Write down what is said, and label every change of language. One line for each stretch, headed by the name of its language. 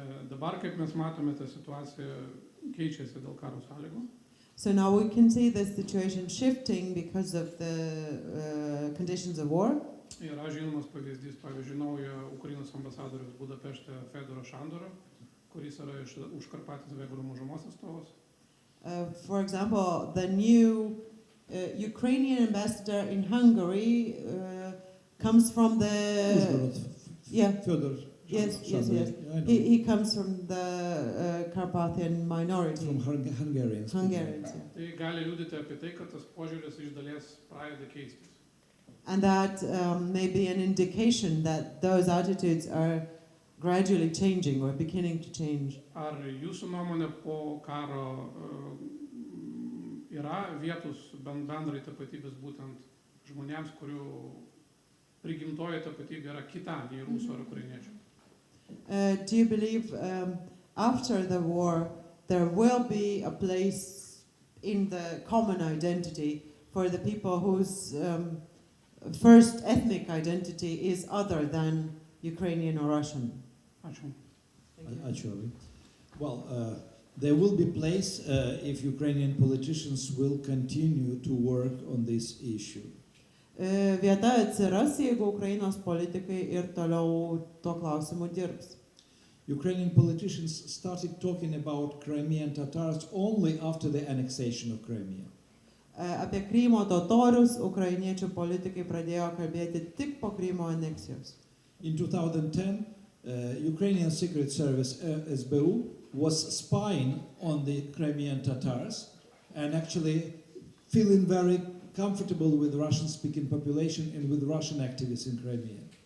Lithuanian: Dabar, kaip mes matome tą situaciją keičiasi dėl karo sąlygų.
English: So now we can see the situation shifting because of the conditions of war.
Lithuanian: Yra žinomas pavyzdys, pavyzdžiui, naujo Ukrainos ambasadorius Budapešte Fedoro Šandoro, kuris yra iš Užkarpatės vengrų mažumos atstovas.
English: For example, the new Ukrainian ambassador in Hungary comes from the... Yeah. Fyodor. Yes. He comes from the Carpathian minority. From Hungarians. Hungarians, yeah.
Lithuanian: Tai gali liudyti apie tai, kad tas požiūris iš dalies pradeda keistis.
English: And that may be an indication that those attitudes are gradually changing or beginning to change.
Lithuanian: Ar jūsų nuomonė po karo yra vietos bendrai tapatybės būtent žmonėms, kurių prigimtoji tapatybė yra kita nei rusų ar ukrainiečių?
English: Do you believe after the war there will be a place in the common identity for the people whose first ethnic identity is other than Ukrainian or Russian?
Lithuanian: Ačiū.
English: Actually, well, there will be place if Ukrainian politicians will continue to work on this issue.
Lithuanian: Vieta atsiras, jeigu Ukrainos politikai ir toliau to klausimu dirbs.
English: Ukrainian politicians started talking about Crimean Tatars only after the annexation of Crimea.
Lithuanian: Apie Krymo totorius ukrainiečių politikai pradėjo kalbėti tik po Krymo aneksijos.
English: In 2010, Ukrainian Secret Service SBU was spying on the Crimean Tatars and actually feeling very comfortable with Russian-speaking population and with Russian activists in Crimea.